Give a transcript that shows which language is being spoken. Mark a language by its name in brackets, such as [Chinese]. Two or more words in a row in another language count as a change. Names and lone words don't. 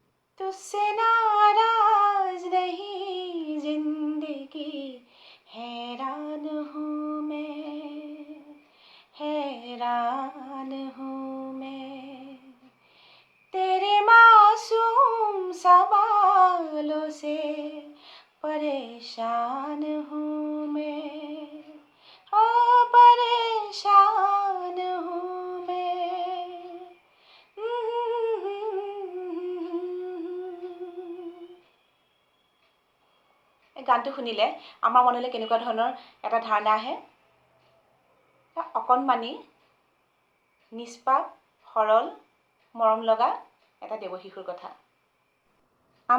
[Hindi] तुझसे नाराज नहीं जिंदगी हैरान हूँ मैं हैरान हूँ मैं तेरे मासूम सवालों से परेशान हूँ मैं ओ परेशान हूँ मैं [Assamese] এই গানটো শুনিলে আমাৰ মনলৈ কেনেকুৱা ধৰণৰ এটা ধাৰণা আহে অকণমানি নিষ্পাপ সৰল মৰম লগা এটা দেৱশিশুৰ কথা আমাৰ